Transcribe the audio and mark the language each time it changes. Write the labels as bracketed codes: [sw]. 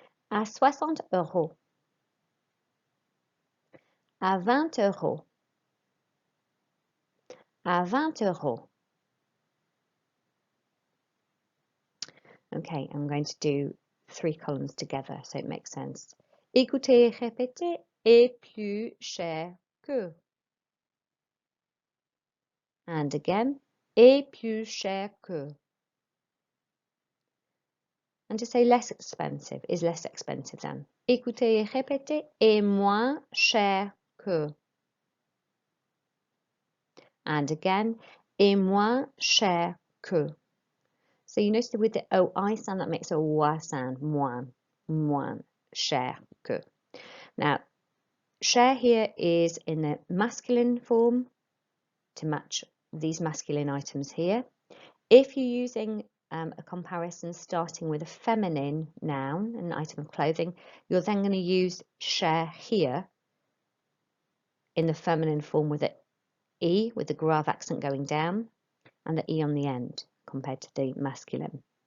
[fr] À 60 €. À 20 €. À 20 €. [en] Okay, I'm going to do 3 columns together so it makes sense. [fr] Écoutez et répétez, est plus cher que. [en] And again, [fr] est plus cher que. [en] And to say less expensive is less expensive than. [fr] Écoutez et répétez, est moins cher que. [en] And again, [fr] est moins cher que. [en] So you notice that with the OI sound, that makes a wa sound, [fr] moins cher que. [en] Now, cher here is in the masculine form to match these masculine items here. If you're using a comparison starting with a feminine noun, an item of clothing, you're then going to use cher here in the feminine form with the E, with the grave accent going down, and the E on the end, compared to the masculine.